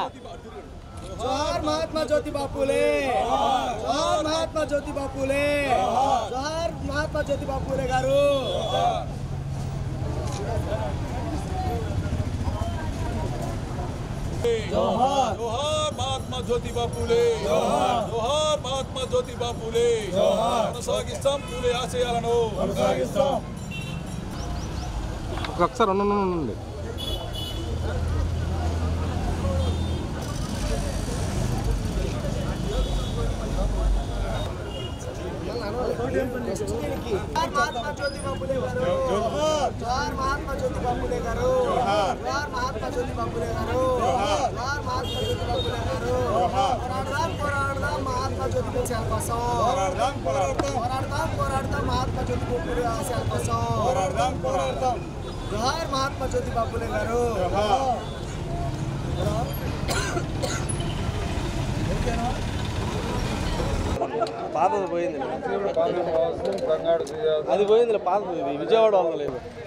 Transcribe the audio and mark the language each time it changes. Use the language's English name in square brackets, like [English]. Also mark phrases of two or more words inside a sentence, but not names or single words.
[Telugu] జోహార్ మహాత్మా జ్యోతిబా ఫులే, జోహార్ మహాత్మా జ్యోతిబా ఫులే, జోహార్ మహాత్మా జ్యోతిబా ఫులే గారు. జోహార్ జోహార్ మహాత్మా జ్యోతిబా ఫులే, జోహార్ మహాత్మా జ్యోతిబా ఫులే, जोहार महात्मा ज्योतिबा फुले, కొనసాగిస్తాం ఫులే ఆశయాలను కొనసాగిస్తాం. ఒకసారి ఉండండి. మహాత్మా జ్యోతిబా ఫులే గారు, జోహార్ మహాత్మా జ్యోతిబా ఫులే గారు, జోహార్ మహాత్మా జ్యోతిబా ఫులే గారు, జోహార్ మహాత్మా జ్యోతిబా ఫులే గారు. పోరాడదాం మహాత్మా జ్యోతిబా ఆశయాల కోసం, పోరాడదాం మహాత్మా జ్యోతిబా ఫులే ఆశయాల కోసం, జోహార్ మహాత్మా జ్యోతిబా ఫులే గారు. పాతది పోయింది, అది పోయింది పాతది, విజయవాడ వల్ల లేదు.